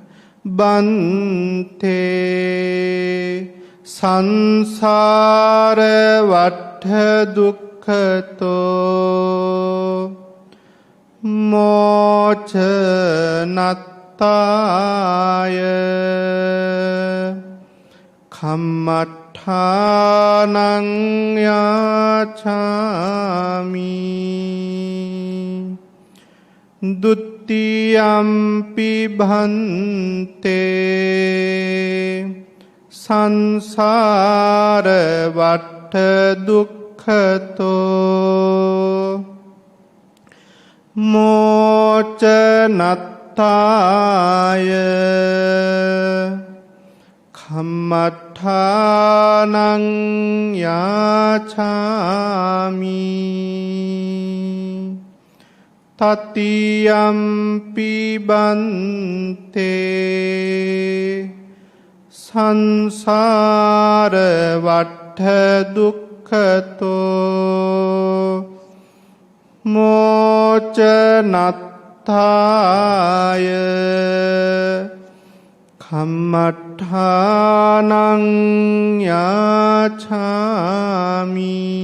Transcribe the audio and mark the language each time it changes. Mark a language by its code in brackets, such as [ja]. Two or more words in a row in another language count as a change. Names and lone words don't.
[pi] බන්තේ සංසාර වට්ඨ දුක්ඛතෝ මෝචනත්තාය කම්මඨානං යාචාමි ဒုတိယံ පි භන්තේ සංසාර වට්ඨ දුක්ඛතෝ මෝචනත්තාය කම්මඨානං යාචාමි තතියම්පි බන්තේ සංසාර වට්ඨ දුක්ඛතෝ මෝචනත්තාය කම්මඨානං යාචාමි